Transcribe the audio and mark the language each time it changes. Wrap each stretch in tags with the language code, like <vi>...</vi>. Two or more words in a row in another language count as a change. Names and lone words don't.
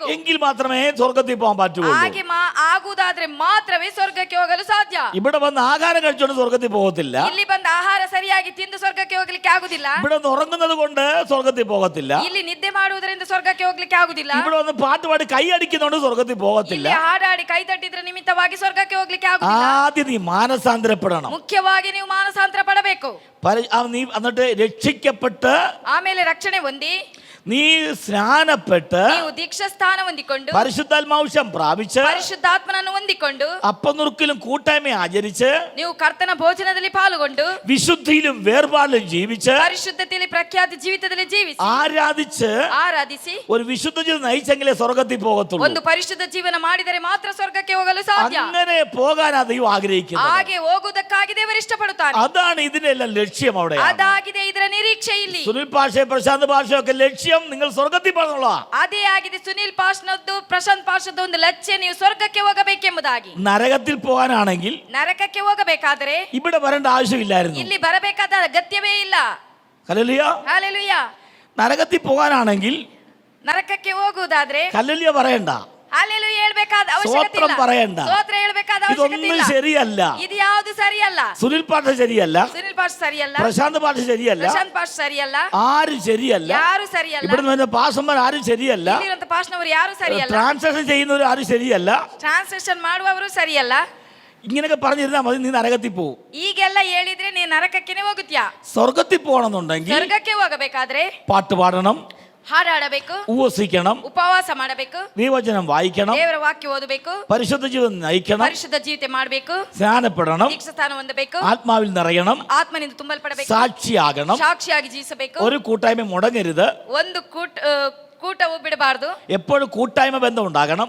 <ml>എങ്കിൽ മാത്രമേ സ്വർഗത്തിൽ പോകാൻ പറ്റുള്ളൂ.</ml> <kn>ಹಾಗೆ ಆಗುವುದಾದ್ರೆ ಮಾತ್ರವೇ ಸ್ವರ್ಗಕ್ಕೆ ಹೋಗಲು ಸಾಧ್ಯ.</kn> <ml>ഇവിടെ വന്ന് ആഹാരം കഴിച്ചുകൊണ്ട് സ്വർഗത്തിൽ പോകത്തില്ല.</ml> <kn>ಇಲ್ಲಿ ಬಂದ ಆಹಾರ ಸರಿಯಾಗಿ ತಿಂದು ಸ್ವರ್ಗಕ್ಕೆ ಹೋಗ್ಲಿಕ್ಕೆ ಆಗುದಿಲ್ಲ.</kn> <ml>ഇവിടെ വന്ന് ഉറങ്ങുന്നത് കൊണ്ട് സ്വർഗത്തിൽ പോകത്തില്ല.</ml> <kn>ಇಲ್ಲಿ ನಿದ್ದೆ ಮಾಡುವುದರಿಂದ ಸ್ವರ್ಗಕ್ಕೆ ಹೋಗ್ಲಿಕ್ಕೆ ಆಗುದಿಲ್ಲ.</kn> <ml>ഇവിടെ വന്ന് പാട്ട് പാടി കൈ അടിക്കുന്നതുകൊണ്ട് സ്വർഗത്തിൽ പോകത്തില്ല.</ml> <kn>ಇಲ್ಲಿ ಹಾಡಾಡಿ ಕೈ ತಟ್ಟಿದ್ರ ನಿಮಿತ್ತವಾಗಿ ಸ್ವರ್ಗಕ್ಕೆ ಹೋಗ್ಲಿಕ್ಕೆ ಆಗುದಿಲ್ಲ.</kn> <ml>ആദ്യം നീ മാനസാന്തരപ്പെടണം.</ml> <kn>ಮುಖ್ಯವಾಗಿ ನೀವು ಮಾನಸಾಂತರ ಪಡಬೇಕು.</kn> <ml>നീ എന്നിട്ട് രക്ഷിക്കപ്പെട്ട്</ml> <kn>ಆಮೇಲೆ ರಕ್ಷಣೆ ಹೊಂದಿ</kn> <ml>നീ സ്നാനപ്പെട്ട്</ml> <kn>ನೀವು ದೀಕ್ಷಾ ಸ್ಥಾನ ಹೊಂದಿಕೊಂಡು</kn> <ml>പരിശുദ്ധാത്മാംശം പ്രാപിച്ച്</ml> <kn>ಪರಿಶುದ್ಧಾತ್ಮನನ್ನು ಹೊಂದಿಕೊಂಡು</kn> <ml>അപ്പനുറുക്കിലും കൂട്ടായ്മ ആചരിച്ച്</ml> <kn>ನೀವು ಕರ್ತನ ಭೋಜನದಲ್ಲಿ ಪಾಲ್ಗೊಂಡು</kn> <ml>വിശുദ്ധിയിലും വേർപാടിലും ജീവിച്ച്</ml> <kn>ಪರಿಶುದ್ಧತೆಯಲ್ಲಿ ಪ್ರಖ್ಯಾತ ಜೀವಿತದಲ್ಲಿ ಜೀವಿಸಿ ಆರಾಧಿಸಿ</kn> <ml>ഒരു വിശുദ്ധ ജീവിതം നയിച്ചെങ്കിലേ സ്വർഗത്തിൽ പോകത്തുള്ളൂ.</ml> <kn>ಒಂದು ಪರಿಶುದ್ಧ ಜೀವನ ಮಾಡಿದರೆ ಮಾತ್ರ ಸ್ವರ್ಗಕ್ಕೆ ಹೋಗಲು ಸಾಧ್ಯ.</kn> <ml>അങ്ങനെ പോകാനാ ദൈവം ആഗ്രഹിക്കുന്നത്.</ml> <kn>ಹಾಗೆ ಹೋಗುವುದಕ್ಕಾಗಿ ದೇವರು ಇಷ್ಟಪಡುತ್ತಾನೆ.</kn> <ml>അതാണ് ഇതിന്റെ എല്ലാം ലക്ഷ്യം. അവിടെ</ml> <kn>ಅದಾಗಿದೆ ಇದರ ನಿರೀಕ್ಷೆ. ಇಲ್ಲಿ</kn> <ml>സുനിൽ ഭാഷ പ്രശാന്ത് ഭാഷയൊക്കെ ലക്ഷ്യം നിങ്ങൾ സ്വർഗത്തിൽ പോകണമെന്നുള്ള.</ml> <kn>ಅದೇ ಆಗಿದೆ ಸುನಿಲ್ ಪಾಶ್ನದ್ದು ಪ್ರಶಾಂತ್ ಪಾಶ್ನದ್ದು ಒಂದು ಲಕ್ಷ್ಯ, ನೀವು ಸ್ವರ್ಗಕ್ಕೆ ಹೋಗಬೇಕೆಂಬುದಾಗಿ.</kn> <ml>നരകത്തിൽ പോകാനാണെങ്കിൽ</ml> <kn>ನರಕಕ್ಕೆ ಹೋಗಬೇಕಾದರೆ</kn> <ml>ഇവിടെ വരേണ്ട ആവശ്യമില്ലായിരുന്നു.</ml> <kn>ಇಲ್ಲಿ ಬರಬೇಕಾದ ಅಗತ್ಯವೇ ಇಲ್ಲ.</kn> <ml>ഹല്ലേലൂയ.</ml> <kn>ಹಲ್ಲೆಲೂಯ.</kn> <ml>നരകത്തിൽ പോകാനാണെങ്കിൽ</ml> <kn>ನರಕಕ್ಕೆ ಹೋಗುವುದಾದ್ರೆ</kn> <ml>ഹല്ലേലൂയ പറയണ്ട,</ml> <kn>ಹಲ್ಲೆಲೂಯ ಹೇಳ್ಬೇಕಾದ ಅವಶ್ಯಕತೆ ಇಲ್ಲ.</kn> <ml>ಸ್ತೋತ್ರ പറയണ്ട.</ml> <kn>ಸ್ತೋತ್ರ ಹೇಳ್ಬೇಕಾದ ಅವಶ್ಯಕತೆ</kn> <ml>ഇതൊന്നും</ml> <kn>ಇಲ್ಲ.</kn> <ml>ശരിയല്ല.</ml> <kn>ಇದು ಯಾವುದು ಸರಿಯಲ್ಲ.</kn> <ml>സുനിൽ പാഷ ശരിയല്ല,</ml> <kn>ಸುನಿಲ್ ಪಾಶ್ ಸರಿಯಲ್ಲ,</kn> <ml>പ്രശാന്ത് പാഷ ശരിയല്ല,</ml> <kn>ಪ್ರಶಾಂತ್ ಪಾಶ್ ಸರಿಯಲ್ಲ,</kn> <ml>ആരും ശരിയല്ല,</ml> <kn>ಯಾರು ಸರಿಯಲ್ಲ.</kn> <ml>ഇവിടുന്ന് വരുന്ന പാസ്റ്റർമാർ ആരും ശരിയല്ല,</ml> <kn>ಇಲ್ಲಿರುವಂತ ಪಾಶ್ನವರು ಯಾರು ಸರಿಯಲ್ಲ,</kn> <ml>ട്രാൻസ്ലേഷൻ ചെയ്യുന്നവർ ആരും ശരിയല്ല,</ml> <kn>ಟ್ರಾನ್ಸ್ಲೇಷನ್ ಮಾಡುವವರು ಸರಿಯಲ್ಲ.</kn> <ml>ഇങ്ങനെയൊക്കെ പറഞ്ഞിരുന്നാൽ മതി, നീ നരകത്തിൽ പോകും.</ml> <kn>ಈಗೆಲ್ಲ ಹೇಳಿದ್ರೆ ನೀ ನರಕಕ್ಕೆ ಹೋಗುತ್ತೀಯಾ.</kn> <ml>സ്വർഗത്തിൽ പോകണമെന്നുണ്ടെങ്കിൽ</ml> <kn>ಸ್ವರ್ಗಕ್ಕೆ ಹೋಗಬೇಕಾದ್ರೆ</kn> <ml>പാട്ട് പാടണം,</ml> <kn>ಹಾಡಾಡಬೇಕು,</kn> <ml>ഉപവസിക്കണം,</ml> <kn>ಉಪವಾಸ ಮಾಡಬೇಕು,</kn> <ml>ദൈവവചനം വായിക്കണം,</ml> <kn>ದೇವರ ವಾಕ್ಯ ಓದಬೇಕು,</kn> <ml>പരിശുദ്ധ ജീവിതം നയിക്കണം,</ml> <kn>ಪರಿಶುದ್ಧ ಜೀವಿತ ಮಾಡಬೇಕು,</kn> <ml>സ്നാനപ്പെടണം,</ml> <kn>ದೀಕ್ಷಾ ಸ್ಥಾನ ಹೊಂದಬೇಕು,</kn> <ml>ആത്മാവിൽ നിറയണം,</ml> <kn>ಆತ್ಮನಿಂದ ತುಂಬಲ್ಪಡಬೇಕು,</kn> <ml>സാക്ഷിയാകണം,</ml> <kn>ಸಾಕ್ಷಿಯಾಗಿ ಜೀವಿಸಬೇಕು.</kn> <ml>ഒരു കൂട്ടായ്മ മുടങ്ങരുത്,</ml> <kn>ಒಂದು ಕೂಟವು ಬಿಡಬಾರದು.</kn> <ml>എപ്പോഴും കൂട്ടായ്മ ബന്ധം ഉണ്ടാകണം.</ml>